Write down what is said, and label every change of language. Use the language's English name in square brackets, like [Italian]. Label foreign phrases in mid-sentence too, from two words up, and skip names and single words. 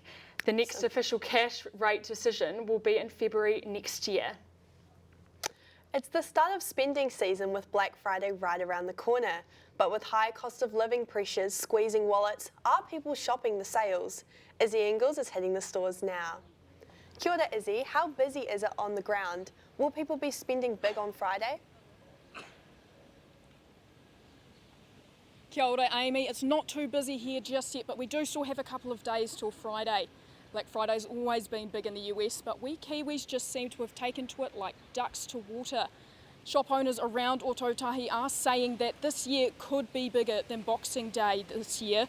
[English] The next official cash rate decision will be in February next year. It's the start of spending season with Black Friday right around the corner. But with high cost of living pressures squeezing wallets, are people shopping the sales? Izzy Ingles is hitting the stores now. [Māori] Kia ora, Izzy. [English] How busy is it on the ground? Will people be spending big on Friday? [Māori] Kia ora, Amy. [English] It's not too busy here just yet, but we do still have a couple of days till Friday. Black Friday's always been big in the US, but we Kiwis just seem to have taken to it like ducks to water. Shop owners around Ōtautahi are saying that this year could be bigger than Boxing Day this year.